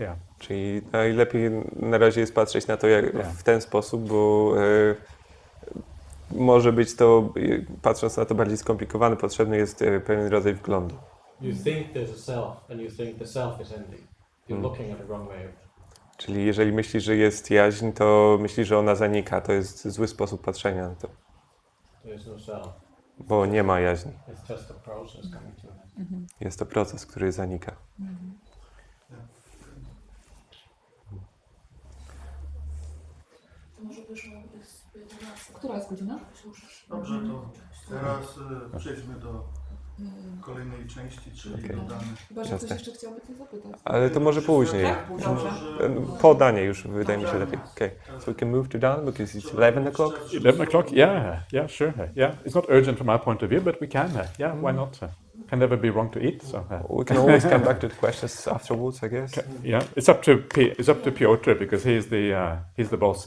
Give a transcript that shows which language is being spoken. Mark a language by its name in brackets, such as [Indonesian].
[English] Yeah. [Polish] Czyli najlepiej na razie jest patrzeć na to w ten sposób, bo może być to, patrząc na to bardziej skomplikowane, potrzebny jest pewien rodzaj wglądu. [English] You think there's a self, and you think the self is ending. You're looking at the wrong way. [Polish] Czyli jeżeli myślisz, że jest jaźń, to myślisz, że ona zanika. To jest zły sposób patrzenia na to. [English] There's no self. [Polish] Bo nie ma jaźni. [English] It's just a process coming to an end. [Polish] Jest to proces, który zanika. To może wyszło z 11. Która jest godzina? Dobrze, to teraz przejdźmy do kolejnej części, czyli do Dany. Chyba, że ktoś jeszcze chciałby coś zapytać. Ale to może później. Dobrze. Po Danie już wydaje mi się lepiej. [English] Okay. So we can move to Dāna because it's 11 o'clock. 11 o'clock? Yeah, sure. Yeah, it's not urgent from our point of view, but we can. Yeah, why not? Can never be wrong to eat. So. We can always come back to the questions afterwards, I guess. Yeah, it's up to Piotr, because he's the boss.